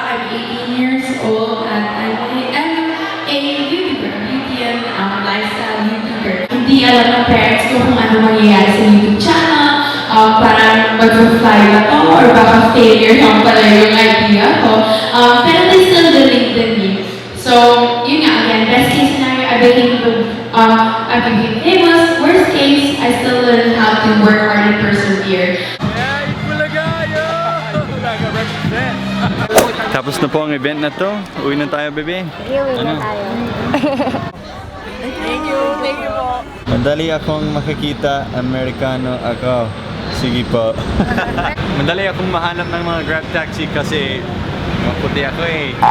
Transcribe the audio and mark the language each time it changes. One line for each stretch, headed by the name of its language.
English: I'm 18 years old and I'm a YouTuber, beauty and lifestyle YouTuber.
Filipino: Hindi alam ng parents ko kung ano mangyayari sa YouTube channel. Parang mag-fly ba to or baka failure lang pala yung idea ko.
English: Pero they still believe in me. So,
Filipino: yun nga,
English: again, best case scenario, I became famous. Worst case, I still learned how to work hard and persevere.
Filipino: Tapos na po ang event na to. Uwi na tayo, bebe. Uwi na tayo. Thank you po. Madali akong makikita, Amerikano ako. Sige po. Madali akong mahanap ng mga grab taxi kasi maputi ako eh.